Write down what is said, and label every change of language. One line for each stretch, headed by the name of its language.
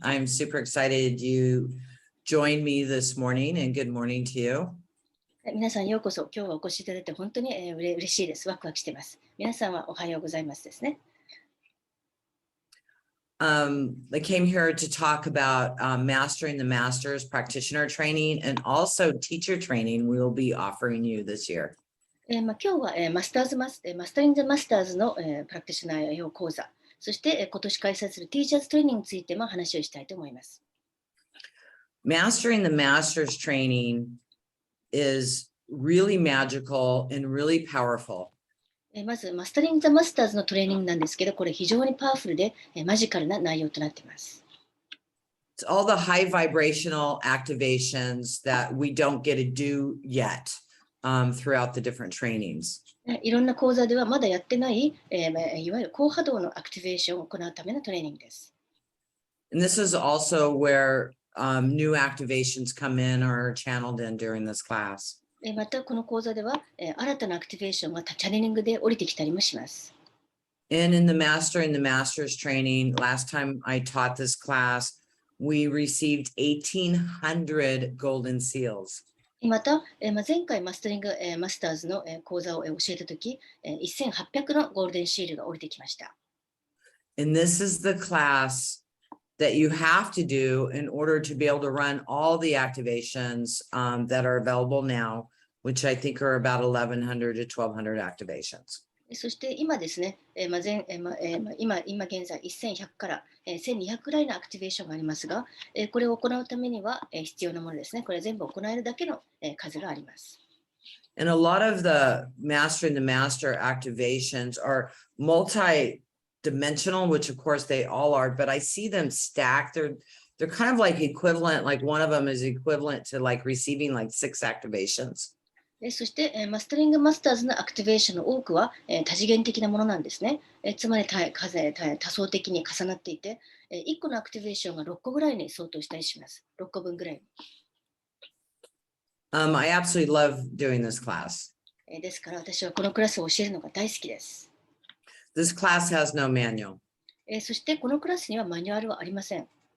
English: I'm super excited you joined me this morning, and good morning to you.
Japanese: 皆さんようこそ。今日はお越しいただいて本当に嬉しいです。ワクワクしています。皆さんはおはようございますですね。
English: I came here to talk about mastering the master's practitioner training and also teacher training we will be offering you this year.
Japanese: 今日はマスタリングザマスターズのプラクティショナー用講座、そして今年開催するティーチャーズトレーニングについても話をしたいと思います。
English: Mastering the master's training is really magical and really powerful.
Japanese: まずマスタリングザマスターズのトレーニングなんですけど、これ非常にパワフルでマジカルな内容となっています。
English: It's all the high vibrational activations that we don't get to do yet throughout the different trainings.
Japanese: いろんな講座ではまだやってない、いわゆる高波動のアクティベーションを行うためのトレーニングです。
English: And this is also where new activations come in or are channeled in during this class.
Japanese: またこの講座では新たなアクティベーションがチャネリングで降りてきたりもします。
English: And in the Mastering the Masters training, last time I taught this class, we received 1,800 golden seals.
Japanese: また、前回マスタリングマスターズの講座を教えたとき、1800のゴールデンシールが降りてきました。
English: And this is the class that you have to do in order to be able to run all the activations that are available now, which I think are about 1,100 to 1,200 activations.
Japanese: そして今ですね、今現在1100から1200くらいのアクティベーションがありますが、これを行うためには必要なものですね。これ全部行えるだけの数があります。
English: And a lot of the Mastering the Master activations are multi-dimensional, which of course they all are, but I see them stacked. They're kind of like equivalent, like one of them is equivalent to like receiving like 6 activations.
Japanese: そして、マスタリングマスターズのアクティベーションの多くは、多次元的なものなんですね。つまり多層的に重なっていて、1個のアクティベーションが6個ぐらいに相当したりします。 6個分ぐらい。
English: I absolutely love doing this class.
Japanese: ですから私はこのクラスを教えるのが大好きです。
English: This class has no manual.
Japanese: そしてこのクラスにはマニュアルはありません。